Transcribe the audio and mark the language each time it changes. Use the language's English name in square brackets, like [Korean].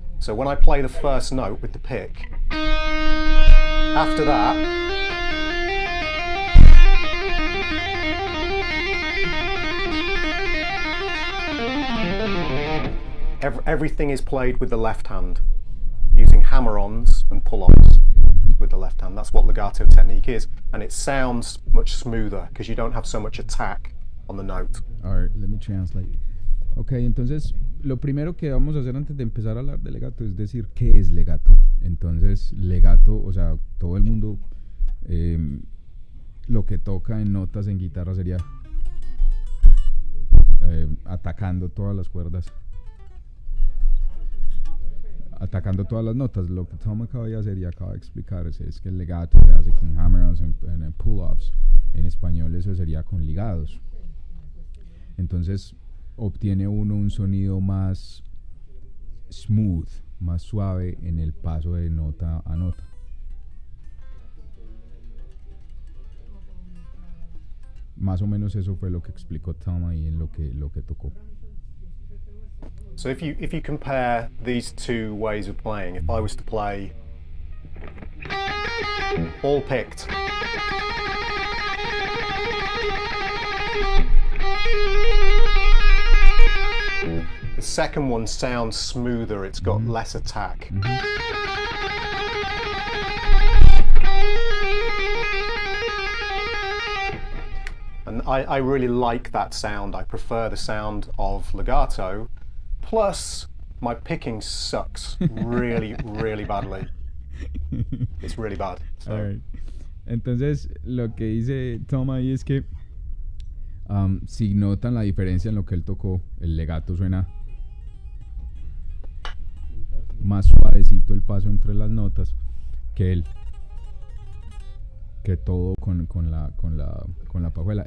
[English] So when I play the first note with the pick, after that, everything is played with the left hand using hammer-ons and pull-offs with the left hand. That's what legato technique is, and it sounds much smoother because you don't have so much attack on the note. All right, let me translate. [Spanish] Okay, entonces lo primero que vamos a hacer antes de empezar a hablar de legato es decir qué es legato. Entonces legato, o sea, todo el mundo lo que toca en notas en guitarra sería atacando todas las cuerdas, atacando todas las notas. Lo que Tom acaba de hacer y acaba de explicar es que el legato se hace con [English] hammer-ons and pull-offs. [Spanish] En español eso sería con ligados. Entonces obtiene uno un sonido más smooth, más suave en el paso de nota a nota. más o menos eso fue lo que explicó Tom ahí en lo que tocó. [English] So if you compare these two ways of playing, if I was to play all picked, the second one sounds smoother, it's got less attack. And I really like that sound. I prefer the sound of legato. Plus, my picking sucks really, really badly. It's really bad. So. All right. [Spanish] Entonces, lo que dice Tom ahí es que si notan la diferencia en lo que él tocó, el legato suena más suavecito el paso entre las notas que todo con la pajuela.